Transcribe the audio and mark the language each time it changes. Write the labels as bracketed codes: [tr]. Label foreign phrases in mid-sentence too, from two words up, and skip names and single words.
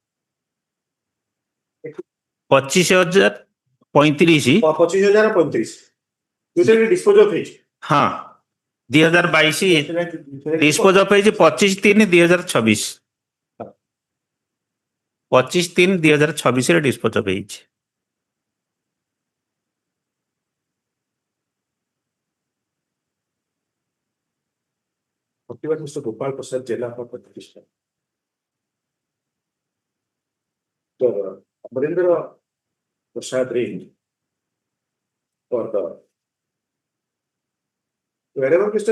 [or] 25,035 25,035 ଦୁଇରେ [en] dispose of [or] ହେଇଛି। ହଁ 2022 [en] dispose of [or] ହେଇଛି 25/3/2026 25/3/2026 ରେ [en] dispose of [or] ହେଇଛି। [en] Dr. Mr. Gopal Prasad Jela for petitioner. So, Amarendra Prasad Ray for the wherever Mr.